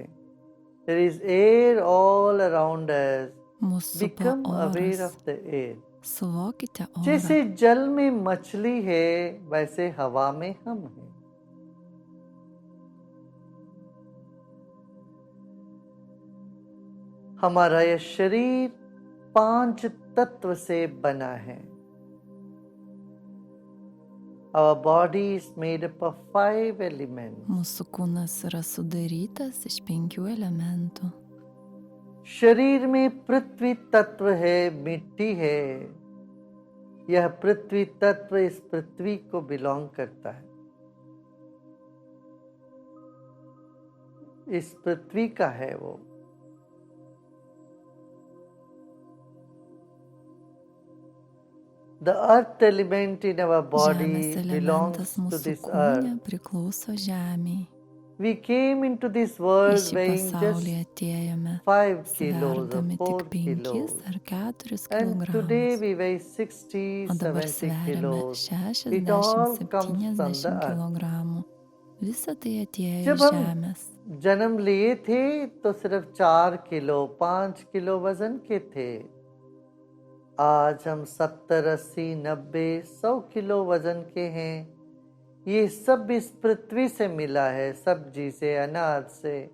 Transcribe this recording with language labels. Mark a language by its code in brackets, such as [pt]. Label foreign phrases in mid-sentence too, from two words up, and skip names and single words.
[en] There is air all around us. [lt] Mūsų supa [en] Become aware [lt] oras. [en] of the air. [lt] Suvokite orą. [hi] जैसे जल में मछली है, वैसे हवा में हम हैं. हमारा यह शरीर 5 तत्व से बना है. [en] Our body is made up of 5 elements. [lt] Mūsų kūnas yra sudarytas iš 5 elementų. [hi] शरीर में पृथ्वी तत्व है, मिट्टी है. यह पृथ्वी तत्व इस पृथ्वी को बिलोंग करता है. इस पृथ्वी का है वो. [en] The earth element in our body [lt] Žemės [en] belongs [lt] elementas [en] to [lt] mūsų [en] this [lt] kūne [en] earth. [lt] priklauso žemei. [en] We came into this [lt] Į [en] world [lt] šį [en] weighing [lt] pasaulį [en] just [lt] atėjome [en] 5 kilos or [lt] sverdami [en] 4 [lt] tik 5 [en] kilos. [lt] ar 4 [en] And today [lt] kilogramus. [en] we weigh 60, [lt] O dabar [en] 70 [lt] sveriame [en] kilos. It all comes from the [lt] 60-70 [en] earth. [lt] kilogramų. Visa tai atėjo [hi] जब [lt] iš [hi] हम [lt] žemės. [hi] जन्म लिए थे तो सिर्फ 4 किलो 5 किलो वजन के थे. आज हम 70, 80, 90, 100 किलो वजन के हैं. ये सब इस पृथ्वी से मिला है, सब्जी से, अनाज से.